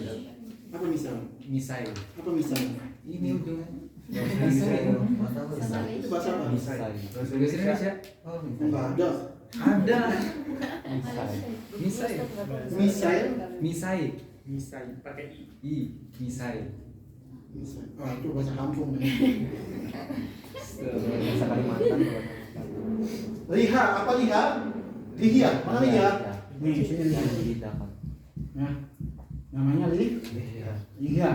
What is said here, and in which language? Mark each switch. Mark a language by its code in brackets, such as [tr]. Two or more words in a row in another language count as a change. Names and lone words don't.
[id] Apa misal? Misai. Apa misal? Ini ujungnya. Itu bahasa apa? Bahasa Indonesia. Oh, Enggak ada. Ada. Misai. Misal. Misai. Pakai i. Misai. Ah, itu bahasa kampung. Bahasa Kalimantan. Liha, apa liha? Lihia, mana lihia? Nih, sini liha. Nah, namanya liha.